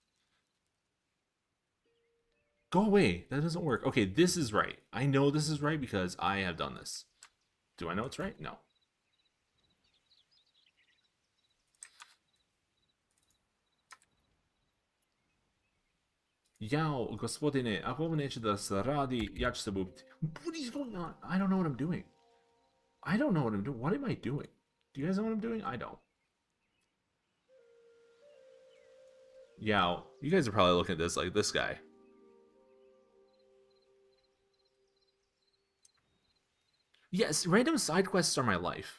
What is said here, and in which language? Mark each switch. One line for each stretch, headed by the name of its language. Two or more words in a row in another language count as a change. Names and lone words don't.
English: Go away. That doesn't work. Okay, this is right. I know this is right because I have done this. Do I know it's right? No. Yao,
Serbian: gospodine, ako neće da se radi, ja ću se bubiti.
English: What is going on? I don't know what I'm doing. I don't know what I'm doing. What am I doing? Do you guys know what I'm doing? I don't. Yao, you guys are probably looking at this like this guy. Yes, random side quests are my life.